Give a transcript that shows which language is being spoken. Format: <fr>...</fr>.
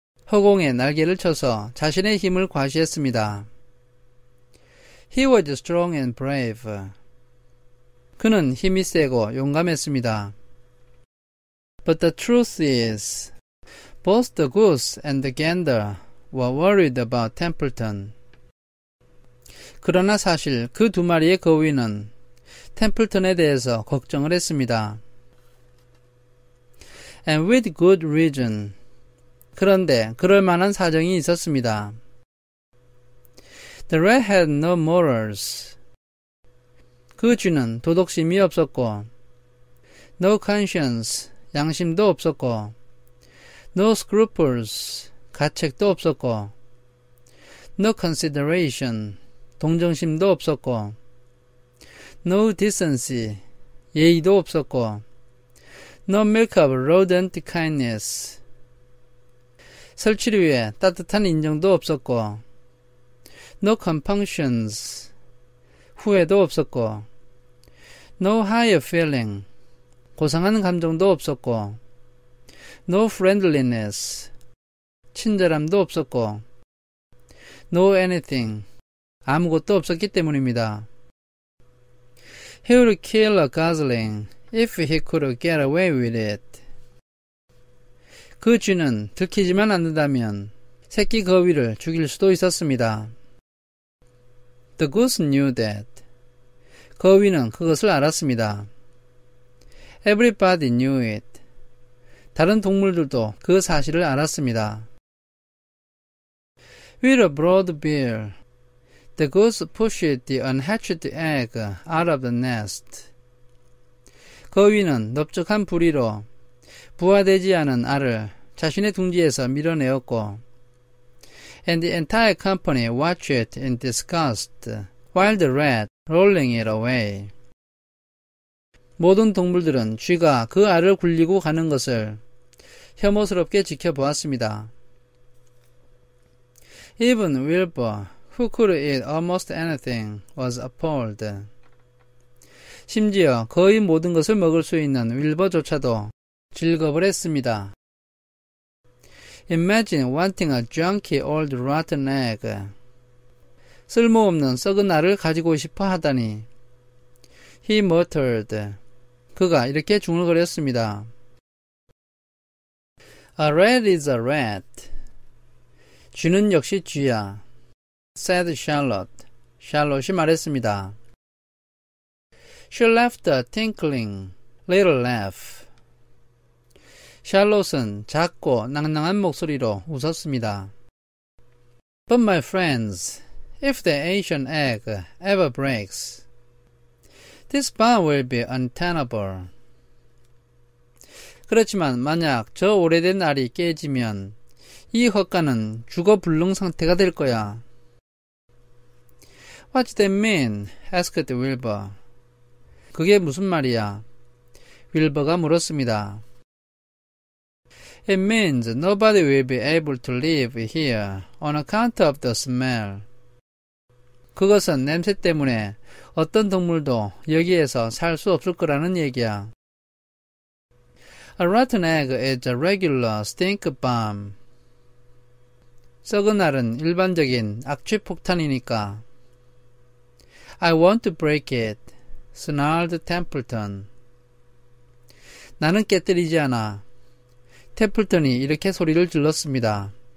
<ko>허공에 날개를 쳐서 자신의 힘을 과시했습니다.</ko> <en>He was strong and brave.</en> <ko>그는 힘이 세고 용감했습니다.</ko> <en>But the truth is, both the goose and the gander were worried about Templeton.</en> <ko>그러나 사실 그 두 마리의 거위는 템플턴에 대해서 걱정을 했습니다.</ko> <en>And with good reason.</en> <ko>그런데 그럴 만한 사정이 있었습니다.</ko> <en>The rat had no morals.</en> <ko>그 쥐는 도덕심이 없었고</ko> <en>no conscience.</en> <ko>양심도 없었고</ko> <en>no scruples.</en> <ko>가책도 없었고</ko> <en>no consideration.</en> <ko>동정심도 없었고</ko> <en>no decency.</en> <ko>예의도 없었고</ko> <en>no milk of rodent kindness.</en> <ko>설치류에 따뜻한 인정도 없었고</ko> <en>no compunctions.</en> <ko>후회도 없었고</ko> <en>no higher feeling.</en> <ko>고상한 감정도 없었고</ko> <en>no friendliness.</en> <ko>친절함도 없었고</ko> <en>no anything.</en> <ko>아무것도 없었기 때문입니다.</ko> <en>He would kill a gosling if he could get away with it.</en> <ko>그 쥐는 들키지만 않는다면 새끼 거위를 죽일 수도 있었습니다.</ko> <en>The goose knew that.</en> <ko>거위는 그것을 알았습니다.</ko> <en>Everybody knew it.</en> <ko>다른 동물들도 그 사실을 알았습니다.</ko> <en>With a broad bill, the goose pushed the unhatched egg out of the nest.</en> <ko>거위는 넓적한 부리로 부화되지 않은 알을 자신의 둥지에서 밀어내었고,</ko> <en>and the entire company watched it in disgust while the rat rolling it away.</en> <ko>모든 동물들은 쥐가 그 알을 굴리고 가는 것을 혐오스럽게 지켜보았습니다.</ko> <en>Even Wilbur, who could eat almost anything, was appalled.</en> <ko>심지어 거의 모든 것을 먹을 수 있는 윌버조차도 질겁을 했습니다.</ko> <en>Imagine wanting a junky old rotten egg.</en> <ko>쓸모없는 썩은 알을 가지고 싶어 하다니.</ko> <en>He muttered.</en> <ko>그가 이렇게 중얼거렸습니다.</ko> <en>A rat is a rat.</en> <ko>쥐는 역시 쥐야.</ko> <en>said Charlotte.</en> <ko>샬롯이 말했습니다.</ko> <en>She laughed a tinkling little laugh.</en> <ko>샬롯은 작고 낭낭한 목소리로 웃었습니다.</ko> <en>But my friends, if the Asian egg ever breaks, this barn will be untenable.</en> <ko>그렇지만 만약 저 오래된 알이 깨지면 이 헛간은 죽어 불능 상태가 될 거야.</ko> <en>What's that mean? asked Wilbur.</en> <ko>그게 무슨 말이야? 윌버가 물었습니다.</ko> <en>It means nobody will be able to live here on account of the smell.</en> <ko>그것은 냄새 때문에 어떤 동물도 여기에서 살 수 없을 거라는 얘기야.</ko> <en>A rotten egg is a regular stink bomb.</en> <ko>썩은 알은 일반적인 악취 폭탄이니까.</ko> <en>I want to break it, snarled Templeton.</en> <ko>나는 깨뜨리지 않아. 템플턴이 이렇게 소리를 질렀습니다.</ko>